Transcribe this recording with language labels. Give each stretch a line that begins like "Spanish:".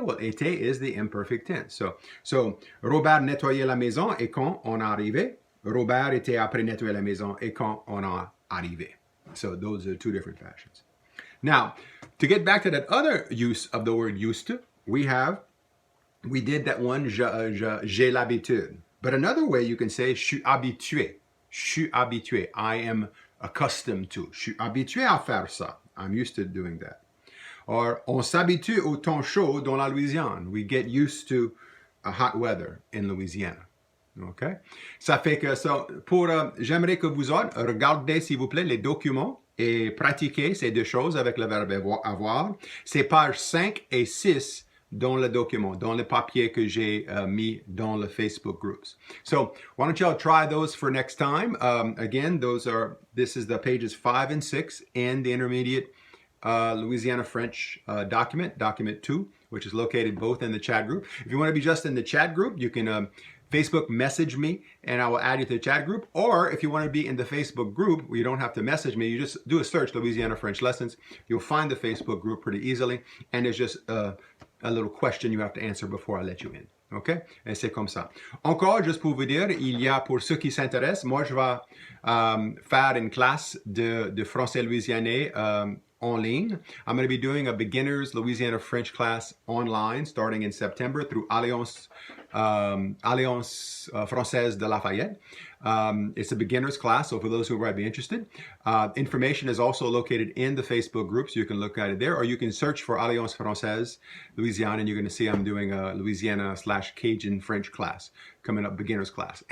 French: Well, était
English: is the imperfect tense. So
French: Robert nettoyait la maison et quand on arrivait, Robert était après nettoyer la maison et quand on a arrivé.
English: So those are two different fashions. Now, to get back to that other use of the word used to, we did that one,
French: j'ai l'habitude.
English: But another way you can say,
French: je suis habitué. Je suis habitué.
English: I am accustomed to.
French: Je suis habitué à faire ça.
English: I'm used to doing that. Or,
French: on s'habitue au temps chaud dans la Louisiane.
English: We get used to hot weather in Louisiana. OK?
French: Ça fait que ça, j'aimerais que vous autres regardez, s'il vous plaît, les documents et pratiquez ces deux choses avec le verbe avoir. C'est pages 5 et 6 dans le document, dans le papier que j'ai mis dans le Facebook groups.
English: So, why don't y'all try those for next time? Again, this is the pages 5 and 6 in the intermediate Louisiana French document 2, which is located both in the chat group. If you want to be just in the chat group, you can Facebook message me and I will add you to the chat group. Or if you want to be in the Facebook group where you don't have to message me, you just do a search, Louisiana French Lessons. You'll find the Facebook group pretty easily. And there's just a little question you have to answer before I let you in.
French: OK? Et c'est comme ça. Encore, juste pour vous dire, il y a pour ceux qui s'intéressent, moi je vais faire une classe de français louisianais en ligne.
English: I'm going to be doing a beginner's Louisiana French class online starting in September through Alliance Française de Lafayette. It's a beginner's class, so for those who might be interested. Information is also located in the Facebook group, so you can look at it there, or you can search for Alliance Française Louisiana, and you're going to see I'm doing a Louisiana/Cajun French class coming up, beginner's class.